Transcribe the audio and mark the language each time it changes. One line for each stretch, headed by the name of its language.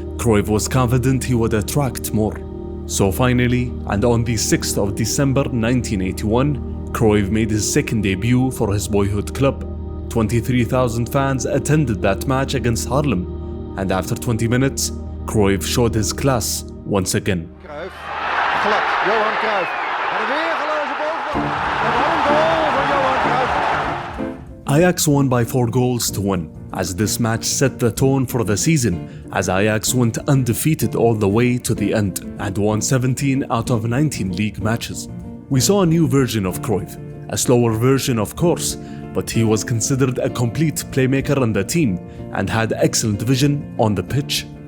English: Cruijff was confident he would attract more. So finally, and on the 6th of December 1981, Cruijff made his second debut for his boyhood club. 23,000 fans attended that match against Haarlem, and after 20 minutes, Cruijff showed his class once again.
Dutch: Cruijff, glad, Johan Cruijff. En een weergeloze bovenbal. En een goal van Johan Cruijff.
English: Ajax won by 4 goals to 1, as this match set the tone for the season, as Ajax went undefeated all the way to the end and won 17 out of 19 league matches. We saw a new version of Cruijff, a slower version of course, but he was considered a complete playmaker in the team and had excellent vision on the pitch.